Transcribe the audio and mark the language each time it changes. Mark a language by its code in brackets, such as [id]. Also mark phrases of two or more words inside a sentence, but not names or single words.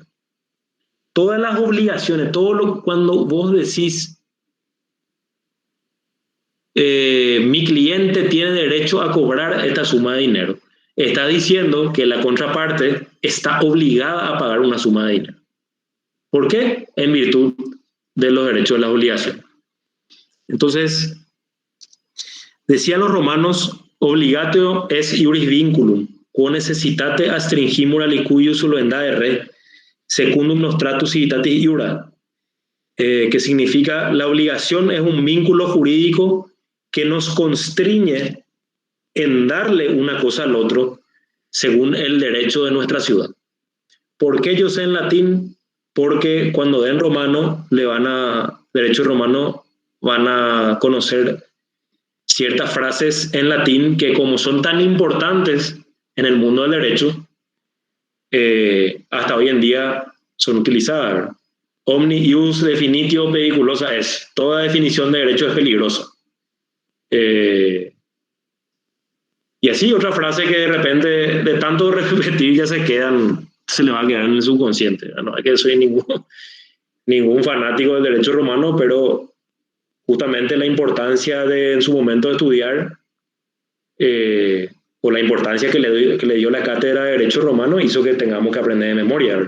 [es] Todas las obligaciones, cuando vos decís mi cliente tiene derecho a cobrar esta suma de dinero, está diciendo que la contraparte está obligada a pagar una suma de dinero. ¿Por qué? En virtud de los derechos de las obligaciones. Entonces, decían los romanos, [la] obligatio es iuris vinculum, quo necessitate astringimur alicuius soluendae re, secundum nostratus civitatis iura, [es] que significa la obligación es un vínculo jurídico que nos constriñe en darle una cosa al otro según el derecho de nuestra ciudad. ¿Por qué yo sé en latín? Porque cuando den romano, derecho romano, van a conocer ciertas frases en latín que, como son tan importantes en el mundo del derecho, hasta hoy en día son utilizadas, ¿verdad? [la] Omni ius definitio peliculosa es, [es] toda definición de derecho es peligrosa. Y así otra frase que de repente, de tanto repetir, ya se le va a quedar en el subconsciente. No es que soy ningún fanático del derecho romano, pero justamente la importancia de en su momento de estudiar o la importancia que le dio la cátedra de Derecho Romano hizo que tengamos que aprender de memoria, ¿verdad?